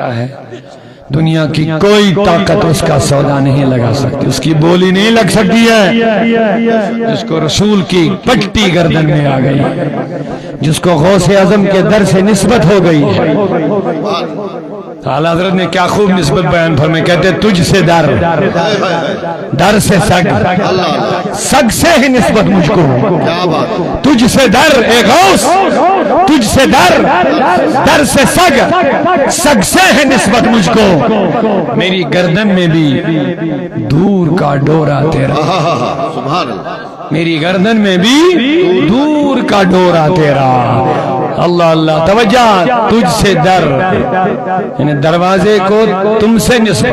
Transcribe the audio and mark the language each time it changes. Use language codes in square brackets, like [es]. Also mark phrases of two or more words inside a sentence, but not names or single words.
[ur] ہے دنیا کی کوئی طاقت اس کا سودا نہیں لگا سکتی اس کی بولی نہیں لگ سکتی ہے جس کو رسول کی پٹی گردن میں آ گئی جس کو غوث اعظم کے در سے نسبت ہو گئی ہے اعلیٰ حضرت نے کیا خوب نسبت بیان فرمائے کہتے تجھ سے در در سے سگ سگ سے ہی نسبت مجھ کو کیا بات تجھ سے در اے غوث تجھ سے در در سے سگ سگ سے ہے نسبت مجھ کو میری گردن میں بھی دور کا ڈورا تیرا [ar] سبحان اللہ [ur] میری گردن میں بھی دور کا ڈورا تیرا اللہ اللہ توجہ تجھ سے در یعنی دروازے کو تم سے نسبت